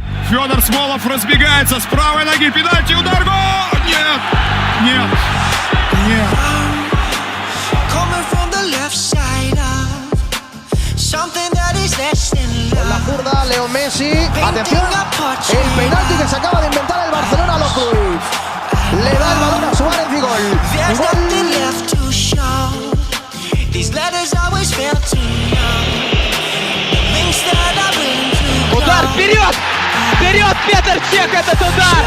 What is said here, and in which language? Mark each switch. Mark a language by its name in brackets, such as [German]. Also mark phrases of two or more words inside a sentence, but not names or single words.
[Russian] Федор Смолов разбегается с правой ноги. Пенальти, удар, гол! Нет! Нет! Нет! [Spanish] Con la zurda, Leo Messi. Atención, el penalti que se acaba de inventar el Barcelona a los Cruyff. Le da el balón a Suárez y gol. [Russian] Удар вперед! Вперед, Петр Чех, этот удар!